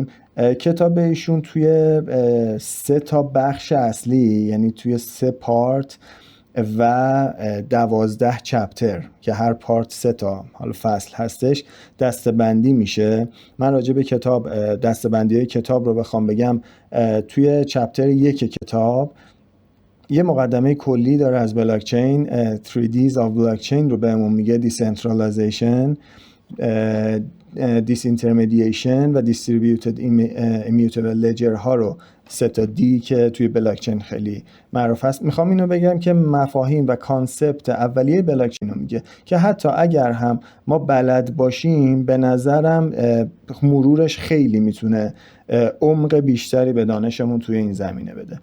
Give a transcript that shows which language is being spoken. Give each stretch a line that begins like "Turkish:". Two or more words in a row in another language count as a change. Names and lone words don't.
Persian: کتاب ایشون توی 3 تا بخش اصلی، یعنی توی 3 پارت و 12 چپتر که هر پارت 3 تا حالا فصل هستش دسته‌بندی میشه. من راجع به کتاب دسته‌بندی کتاب رو بخوام بگم، توی چپتر 1 کتاب یه مقدمه کلی داره از بلاکچین،
English: 3Ds of blockchain
Persian: رو بهمون میگه:
English: decentralization، disintermediation
Persian: و
English: distributed immutable ledger
Persian: ها رو 3 تا دی که توی بلاکچین خیلی معروف هست. میخوام اینو بگم که مفاهیم و کانسپت اولیه بلاکچین رو میگه که حتی اگر هم ما بلد باشیم، به نظرم مرورش خیلی میتونه عمق بیشتری به دانشمون توی این زمینه بده.